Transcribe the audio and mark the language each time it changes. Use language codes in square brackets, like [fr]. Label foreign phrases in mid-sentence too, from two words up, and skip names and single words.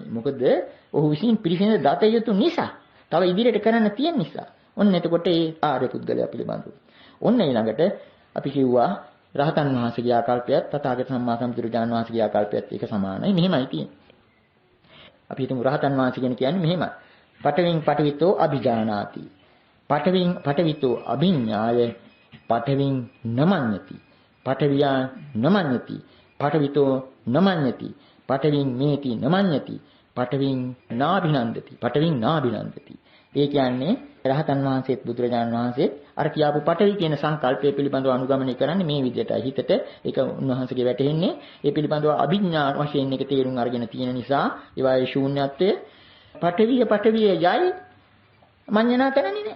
[si] මොකද ඔහු විසින් පිළිසින දත යුතු නිසා. තව ඉදිරියට කරන්න තියෙන නිසා. ඔන්න එතකොට ඒ ආර්ය පුද්ගලයා පිළිබඳව. ඔන්න ඊළඟට අපි කිව්වා රහතන් වහන්සේගේ ආකල්පයත් තථාගත සම්මා සම්බුදුරජාණන් වහන්සේගේ ආකල්පයත් එක සමානයි. මෙහෙමයි තියෙන්නේ. අපි හිතමු රහතන් වහන්සේ කියන්නේ මෙහෙමයි. [pi] පඨවින් පඨවිතෝ අභිජානාති. පඨවිතෝ අභිඥාය පඨවින් නමඤ්ඤති. පඨවියා නමඤ්ඤති. පඨවිතෝ නමඤ්ඤති. පඨවින් මේති නමඤ්ඤති. පඨවින් නාභිනන්දති. පඨවින් නාභිනන්දති. [si] ඒ කියන්නේ රහතන් වහන්සේත් බුදුරජාණන් වහන්සේත් අර කියාපු පඨවි කියන සංකල්පය පිළිබඳව අනුගමනය කරන්නේ මේ විදිහටයි. හිතට ඒක උන්වහන්සේගේ වැටෙන්නේ ඒ පිළිබඳව අභිඥා වශයෙන් එක තේරුම් අරගෙන තියෙන නිසා ඒවායේ ශූන්‍යත්වය පඨවිය යයි මඤ්ඤණා කරන්නේ නැහැ.